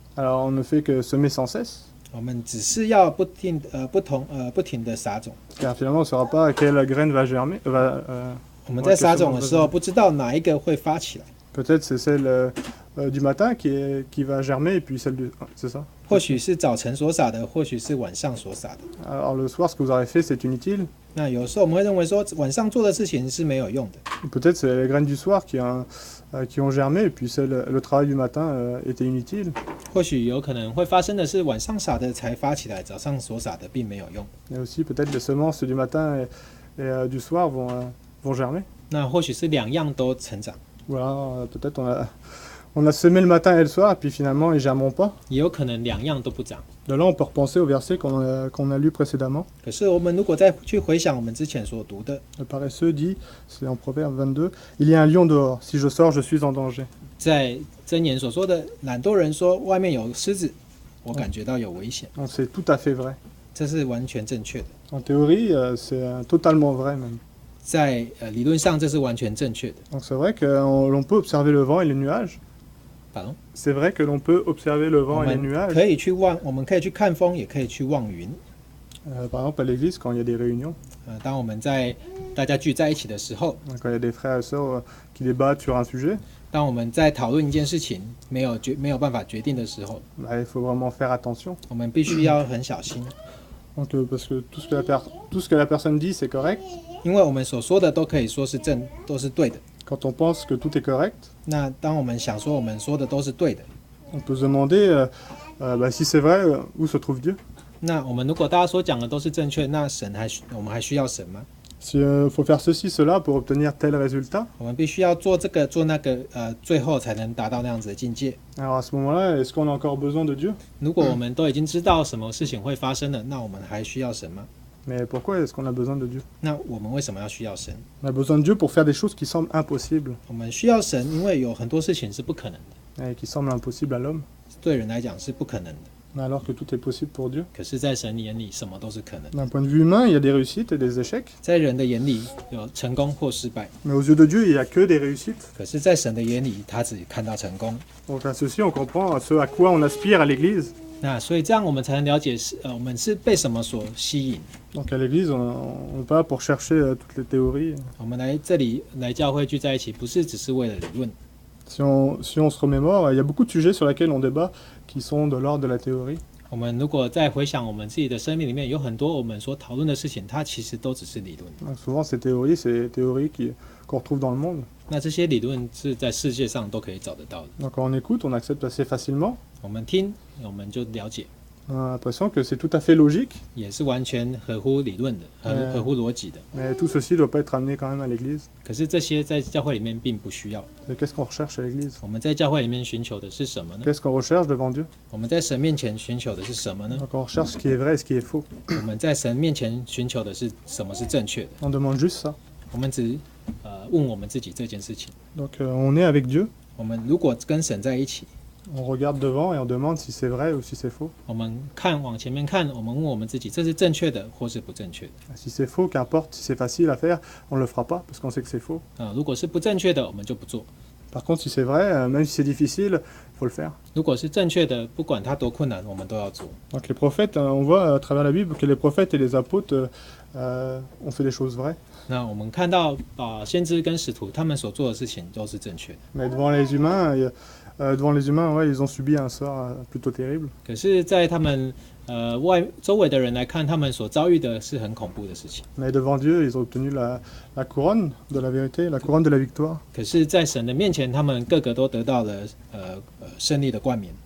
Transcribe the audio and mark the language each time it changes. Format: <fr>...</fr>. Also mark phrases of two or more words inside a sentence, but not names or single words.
<fr>Alors on ne fait que semer sans cesse,</fr> <zh>我们只是要不停的撒种。</zh> <fr>car finalement on ne saura pas quelle graine va germer.</fr> <zh>我们在撒种的时候，不知道哪一个会发起来。</zh> <fr>Peut-être c'est celle du matin qui va germer, et puis celle du... c'est ça?</fr> <zh>或许是早晨所撒的，或许是晚上所撒的。</zh> <fr>Alors le soir, ce que vous aurez fait, c'est inutile.</fr> <zh>那有时候我们会认为说，晚上做的事情是没有用的。</zh> <fr>Peut-être c'est les graines du soir qui ont germé, et puis le travail du matin était inutile.</fr> <zh>或许有可能会发生的是，晚上撒的才发起来，早上所撒的并没有用。</zh> <fr>Et aussi peut-être les semences du matin et du soir vont germer.</fr> <zh>那或许是两样都成长。</zh> <fr>Voilà, peut-être on a semé le matin et le soir, et puis finalement ils germeront pas.</fr> <zh>也有可能两样都不长。</zh> <fr>De là, on peut repenser au verset qu'on a lu précédemment.</fr> <zh>可是我们如果再去回想我们之前所读的，</zh> <fr>Le paresseux dit, c'est en Proverbe 22, il y a un lion dehors, si je sors, je suis en danger.</fr> <zh>在箴言所说的，懒惰人说外面有狮子，我感觉到有危险。</zh> <fr>Donc c'est tout à fait vrai.</fr> <zh>这是完全正确的。</zh> <fr>En théorie, c'est totalement vrai même.</fr> <zh>在理论上，这是完全正确的。</zh> <fr>Donc c'est vrai que l'on peut observer le vent et les nuages. Pardon? C'est vrai que l'on peut observer le</fr> <zh>我</zh> <fr>vent et les</fr> <zh>们</zh> <fr>nuages.</fr> <zh>我们可以去看风，也可以去望云。</zh> <fr>Par exemple à l'église, quand il y a des réunions,</fr> <zh>当我们大家聚在一起的时候，</zh> <fr>quand il y a des frères et sœurs qui débattent sur un sujet,</fr> <zh>当我们在讨论一件事情没有办法决定的时候，</zh> <fr>il faut vraiment faire attention.</fr> <zh>我们必须要很小心。</zh> <fr>Donc, parce que tout ce que la personne dit, c'est correct.</fr> <zh>因为我们所说的都可以说是都是对的。</zh> <fr>Quand on pense que tout est correct,</fr> <zh>那当我们想说我们说的都是对的，</zh> <fr>on peut se demander si c'est vrai, où se trouve Dieu?</fr> <zh>那我们如果大家所讲的都是正确，那我们还需要神吗？</zh> <fr>Si faut faire ceci, cela pour obtenir tel résultat,</fr> <zh>我们必须要做这个做那个，最后才能达到那样子的境界。</zh> <fr>alors à ce moment-là, est-ce qu'on a encore besoin de Dieu?</fr> <zh>如果我们都已经知道什么事情会发生了，那我们还需要神吗？</zh> <fr>Mais pourquoi est-ce qu'on a besoin de Dieu?</fr> <zh>那我们为什么要需要神？</zh> <fr>On a besoin de Dieu pour faire des choses qui semblent impossibles,</fr> <zh>我们需要神，因为有很多事情是不可能的，</zh> <fr>et qui semblent impossibles à l'homme,</fr> <zh>对人来讲是不可能的。</zh> <fr>alors que tout est possible pour Dieu.</fr> <zh>可是，在神眼里，什么都是可能的。</zh> <fr>D'un point de vue humain, il y a des réussites et des échecs,</fr> <zh>在人的眼里，有成功或失败；</zh> <fr>mais aux yeux de Dieu, il n'y a que des réussites.</fr> <zh>可是，在神的眼里，他只看到成功。</zh> <fr>Donc à ceci, on comprend ce à quoi on aspire à l'Église.</fr> <zh>那所以这样，我们才能了解我们是被什么所吸引。</zh> <fr>Donc à l'Église, on va pour chercher toutes les théories.</fr> <zh>我们来这里来教会聚在一起，不是只是为了理论。</zh> <fr>Si on se remémore, il y a beaucoup de sujets sur lesquels on débat qui sont de l'ordre de la théorie.</fr> <zh>我们如果再回想我们自己的生命里面，有很多我们所讨论的事情，它其实都只是理论。</zh> <fr>Donc, souvent, ces théories, c'est des théories qu'on retrouve dans le monde.</fr> <zh>那这些理论是在世界上都可以找得到的。</zh> <fr>Donc quand on écoute, on accepte assez facilement.</fr> <zh>我们听，我们就了解，</zh> <fr>On a l'impression que c'est tout à fait logique,</fr> <zh>也是完全合乎理论的，合乎逻辑的。</zh> <fr>mais tout ceci ne doit pas être amené quand même à l'Église.</fr> <zh>可是这些在教会里面并不需要。</zh> <fr>Et qu'est-ce qu'on recherche à l'Église?</fr> <zh>我们在教会里面寻求的是什么呢？</zh> <fr>Qu'est-ce qu'on recherche devant Dieu?</fr> <zh>我们在神面前寻求的是什么呢？</zh> <fr>Donc on recherche ce qui est vrai et ce qui est faux.</fr> <zh>我们在神面前寻求的是什么是正确的？</zh> <fr>On demande juste ça.</fr> <zh>我们只问我们自己这件事情。</zh> <fr>Donc on est avec Dieu,</fr> <zh>我们如果跟神在一起，</zh> <fr>on regarde devant et on demande si c'est vrai ou si c'est faux.</fr> <zh>我们往前面看，我们问我们自己，这是正确的或是不正确的？</zh> <fr>Si c'est faux, qu'importe, si c'est facile à faire, on ne le fera pas parce qu'on sait que c'est faux.</fr> <zh>如果是不正确的，我们就不做；</zh> <fr>Par contre, si c'est vrai, même si c'est difficile, il faut le faire.</fr> <zh>如果是正确的，不管它多困难，我们都要做。</zh> <fr>Donc les prophètes, on voit à travers la Bible que les prophètes et les apôtres ont fait des choses vraies.</fr> <zh>那我们看到先知跟使徒他们所做的事情都是正确的，</zh> <fr>Mais devant les humains, ouais, ils ont subi un sort plutôt terrible.</fr> <zh>可是，在他们周围的人来看，他们所遭遇的是很恐怖的事情。</zh> <fr>Mais devant Dieu, ils ont obtenu la couronne de la vérité, la couronne de la victoire.</fr> <zh>可是，在神的面前，他们个个都得到了胜利的冠冕。</zh>